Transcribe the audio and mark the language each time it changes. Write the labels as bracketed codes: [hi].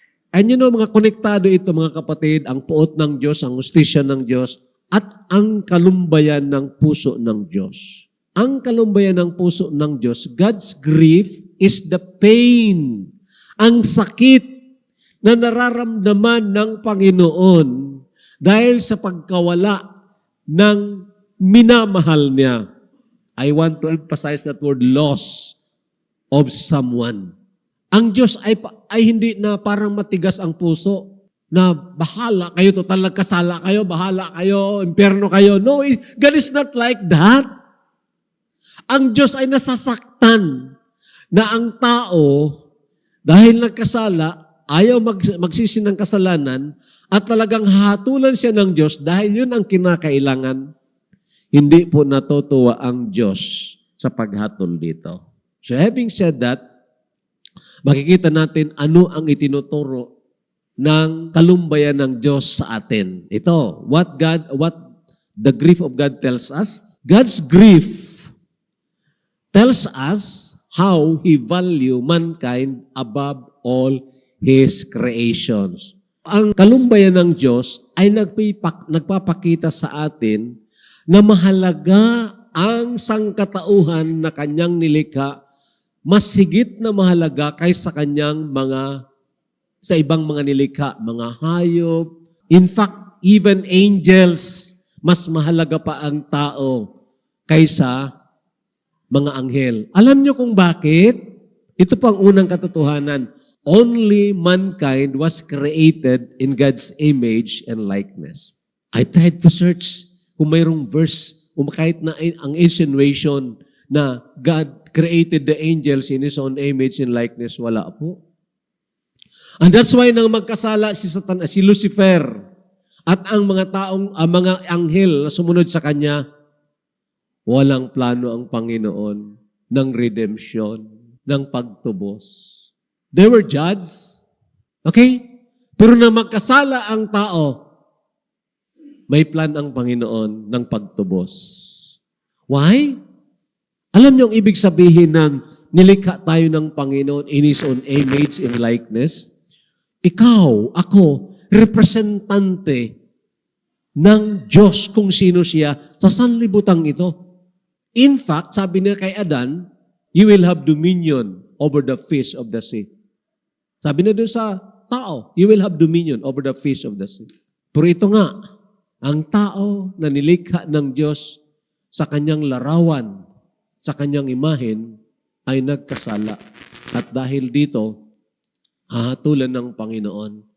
[en] And you know, [tl] mga konektado ito mga kapatid, ang puot ng Diyos, ang hustisya ng Diyos, at ang kalumbayan ng puso ng Diyos. Ang kalumbayan ng puso ng Diyos, [en] God's grief is the pain, [tl] ang sakit na nararamdaman ng Panginoon dahil sa pagkawala ng minamahal niya. [en] I want to emphasize that word, loss of someone. [tl] Ang Diyos ay hindi na parang matigas ang puso na bahala kayo, total nagkasala kayo, bahala kayo, impyerno kayo. [en] No, God is not like that. [tl] Ang Diyos ay nasasaktan na ang tao, dahil nagkasala, ayaw magsisi ng kasalanan, at talagang hatulan siya ng Diyos dahil yun ang kinakailangan. Hindi po natutuwa ang Diyos sa paghatol dito. [en] So having said that, [tl] makikita natin ano ang itinuturo ng kalumbayan ng Diyos sa atin. Ito, [en] what the grief of God tells us. God's grief tells us how He value mankind above all His creations. [tl] Ang kalumbayan ng Diyos ay nagpapakita sa atin na mahalaga ang sangkatauhan na Kanyang nilikha, mas higit na mahalaga kaysa Kanyang sa ibang mga nilikha, mga hayop. [en] In fact, even angels, [tl] mas mahalaga pa ang tao kaysa mga anghel. Alam niyo kung bakit? Ito pang unang katotohanan. [en] Only mankind was created in God's image and likeness. I tried to search [tl] kung mayroong verse, kahit na ang insinuation na [en] God created the angels in His own image and likeness, [tl] wala po. [en] And that's why [tl] nang magkasala si Lucifer at ang mga anghel na sumunod sa kanya, walang plano ang Panginoon ng redemption, ng pagtubos. [en] They were judged. [tl] Okay? Pero na magkasala ang tao, may plan ang Panginoon ng pagtubos. [en] Why? [tl] Alam niyo ang ibig sabihin ng nilikha tayo ng Panginoon [en] in His own image and likeness? [tl] Ikaw, ako, representante ng Diyos kung sino siya sa sanlibutan ito. [en] In fact, [tl] sabi niya kay Adan, [en] you will have dominion over the fish of the sea. [tl] Sabi na doon sa tao, [en] you will have dominion over the fish of the sea. [tl] Pero ito nga, ang tao na nilikha ng Diyos sa kanyang larawan, sa kanyang imahen, ay nagkasala. At dahil dito, hahatulan ng Panginoon.